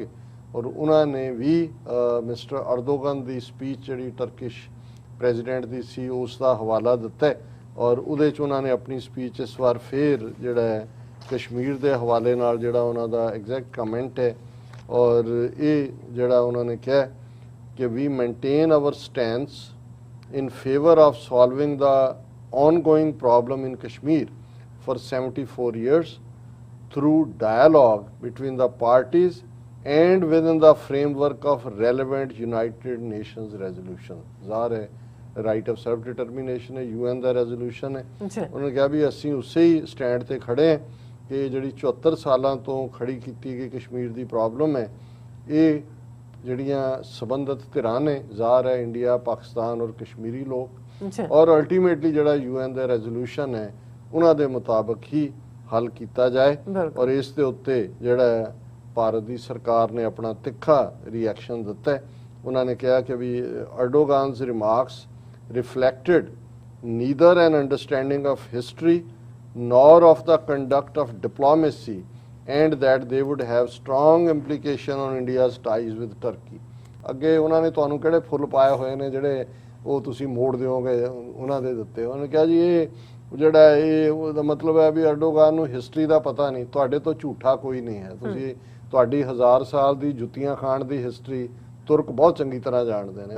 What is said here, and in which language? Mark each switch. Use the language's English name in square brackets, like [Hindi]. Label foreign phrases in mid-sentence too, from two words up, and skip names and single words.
[Punjabi] ਔਰ ਉਹਨਾਂ ਨੇ ਵੀ ਮਿਸਟਰ ਅਰਦੋਗਨ ਦੀ ਸਪੀਚ ਜਿਹੜੀ [English] Turkish President [Punjabi] ਦੀ ਸੀ ਉਸ ਦਾ ਹਵਾਲਾ ਦਿੱਤਾ, ਔਰ ਉਹਦੇ 'ਚ ਉਹਨਾਂ ਨੇ ਆਪਣੀ ਸਪੀਚ ਇਸ ਵਾਰ ਫੇਰ ਜਿਹੜਾ ਹੈ ਕਸ਼ਮੀਰ ਦੇ ਹਵਾਲੇ ਨਾਲ ਜਿਹੜਾ ਉਹਨਾਂ ਦਾ [English] exact comment [Punjabi] ਹੈ। ਔਰ ਇਹ ਜਿਹੜਾ ਉਹਨਾਂ ਨੇ ਕਿਹਾ ਕਿ [English] we maintain our stance in favour of solving the ongoing problem in Kashmir for 74 years through dialogue between the parties and within the framework of relevant United Nations resolution। [Punjabi] ਜ਼ਾਹਰ ਹੈ [English] right of self determination [Punjabi] ਹੈ, UN ਦਾ ਰੈਜ਼ੋਲੂਸ਼ਨ ਹੈ। ਉਹਨੇ ਕਿਹਾ ਵੀ ਅਸੀਂ ਉਸੇ ਹੀ ਸਟੈਂਡ ਤੇ ਖੜੇ ਹਾਂ ਕਿ ਜਿਹੜੀ 74 ਸਾਲਾਂ ਤੋਂ ਖੜੀ ਕੀਤੀ ਗਈ ਕਸ਼ਮੀਰ ਦੀ ਪ੍ਰੋਬਲਮ ਹੈ, ਇਹ ਜਿਹੜੀਆਂ ਸੰਬੰਧਿਤ ਧਿਰਾਂ ਨੇ, ਜ਼ਾਹਰ ਹੈ ਇੰਡੀਆ, ਪਾਕਿਸਤਾਨ ਔਰ ਕਸ਼ਮੀਰੀ ਲੋਕ, ਔਰ ਅਲਟੀਮੇਟਲੀ ਜਿਹੜਾ UN ਦਾ ਰੈਜ਼ੋਲੂਸ਼ਨ ਹੈ ਉਹਨਾਂ ਦੇ ਮੁਤਾਬਕ ਹੀ ਹੱਲ ਕੀਤਾ ਜਾਏ। ਔਰ ਇਸ ਦੇ ਉੱਤੇ ਜਿਹੜਾ ਭਾਰਤ ਦੀ ਸਰਕਾਰ ਨੇ ਆਪਣਾ ਤਿੱਖਾ ਰਿਐਕਸ਼ਨ ਦਿੱਤਾ ਹੈ। ਉਹਨਾਂ ਨੇ ਕਿਹਾ ਕਿ ਵੀ [English] Erdogan's remarks reflected neither an understanding of history nor of the conduct of diplomacy, and that they would have strong implication on India's ties with Turkey। [Punjabi] ਅੱਗੇ ਉਹਨਾਂ ਨੇ ਤੁਹਾਨੂੰ ਕਿਹੜੇ ਫੁੱਲ ਪਾਏ ਹੋਏ ਨੇ ਜਿਹੜੇ ਉਹ ਤੁਸੀਂ ਮੋੜ ਦਿਓਗੇ ਉਹਨਾਂ ਦੇ ਦਿੱਤੇ। ਉਹਨਾਂ ਨੇ ਕਿਹਾ ਜੀ ਇਹ ਜਿਹੜਾ ਇਹ ਉਹਦਾ ਮਤਲਬ ਹੈ ਵੀ ਅਰਡੋਗਨ ਨੂੰ ਹਿਸਟਰੀ ਦਾ ਪਤਾ ਨਹੀਂ, ਤੁਹਾਡੇ ਤੋਂ ਝੂਠਾ ਕੋਈ ਨਹੀਂ ਹੈ। ਤੁਸੀਂ ਤੁਹਾਡੀ 1000 ਸਾਲ ਦੀ ਜੁੱਤੀਆਂ ਖਾਣ ਦੀ ਹਿਸਟਰੀ ਤੁਰਕ ਬਹੁਤ ਚੰਗੀ ਤਰ੍ਹਾਂ ਜਾਣਦੇ ਨੇ।